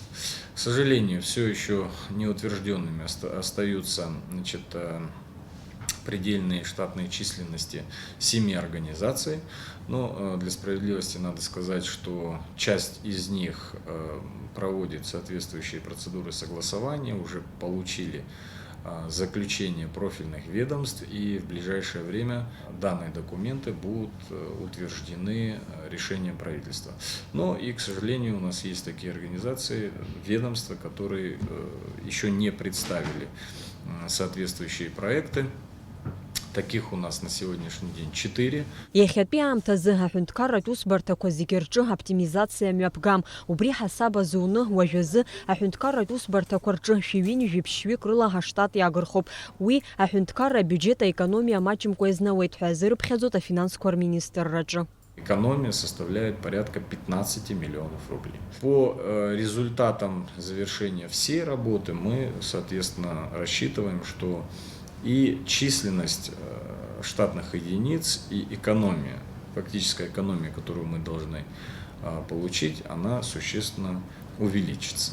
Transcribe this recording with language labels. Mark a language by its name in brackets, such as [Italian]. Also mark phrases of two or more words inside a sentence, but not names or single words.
[Russian] К сожалению, все еще неутвержденными остаются предельные штатные численности 7 организаций, но для справедливости надо сказать, что часть из них проводит соответствующие процедуры согласования, уже получили заключение профильных ведомств, и в ближайшее время данные документы будут утверждены решением правительства. Но и, к сожалению, у нас есть такие организации, ведомства, которые еще не представили соответствующие проекты. Таких у нас на сегодняшний день 4. [Abkhazian] Иахьатәи аамҭазы аҳәынҭқарратә усбарҭақәа зегьы рҿы аоптимизациа мҩаԥгам. Убри ҳасаб азуны уажәазы аҳәынҭқарратә усбарҭақәа рҿы 7-7 рыла ҳаштат иаагырхуп. Уи аҳәынҭқарра бюджет аекономиа маҷымкәа иазнауеит ҳәа азырԥхьаӡоит афинансқәа рминистрраҿы. [Russian] Экономия составляет порядка 15 миллионов рублей. По результатам завершения всей работы мы, соответственно, рассчитываем, что и численность штатных единиц, и экономия, фактическая экономия, которую мы должны получить, она существенно увеличится.